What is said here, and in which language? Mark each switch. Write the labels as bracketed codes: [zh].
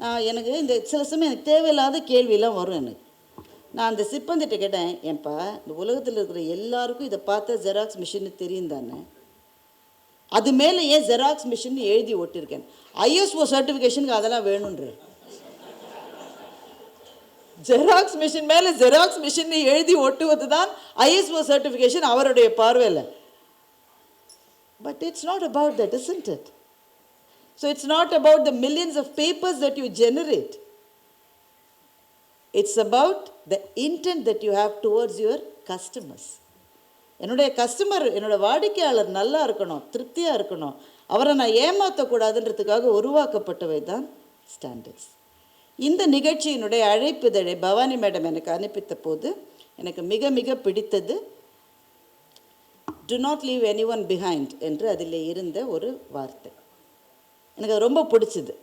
[ta] எனக்கு இந்த சில சமயம் எனக்கு தேவையில்லாத கேள்வியெல்லாம் வரும் எனக்கு. நான் அந்த சிப்பந்திட்ட கேட்டேன், ஏன்ப்பா இந்த உலகத்தில் இருக்கிற எல்லாருக்கும் இதை பார்த்தா ஜெராக்ஸ் மிஷின்னு தெரியும் தானே, அது மேலே ஏன் ஜெராக்ஸ் மிஷின் எழுதி ஒட்டியிருக்கேன்? ஐஎஸ்ஓ சர்டிஃபிகேஷனுக்கு அதெல்லாம் வேணுன்ற. ஜெராக்ஸ் மிஷின் மேலே ஜெராக்ஸ் மிஷின் எழுதி ஒட்டுவது தான் ஐஎஸ்ஓ சர்டிஃபிகேஷன் அவருடைய பார்வையில். [en] But it's not about that, isn't it? So it's not about the millions of papers that you generate. It's about the intent that you have towards your customers. [ta] என்னுடைய customer, என்னோடய வாடிக்கையாளர் நல்லா இருக்கணும், திருப்தியாக இருக்கணும், அவரை நான் ஏமாற்றக்கூடாதுன்றதுக்காக உருவாக்கப்பட்டவை தான் ஸ்டாண்டர்ட்ஸ். இந்த நிகழ்ச்சியினுடைய அழைப்புதழை பவானி மேடம் எனக்கு அனுப்பித்த போது எனக்கு மிக மிக பிடித்தது [en] do not leave anyone behind [ta] என்று அதில் இருந்த ஒரு வார்த்தை. எனக்கு ரொம்ப பிடிச்சிது.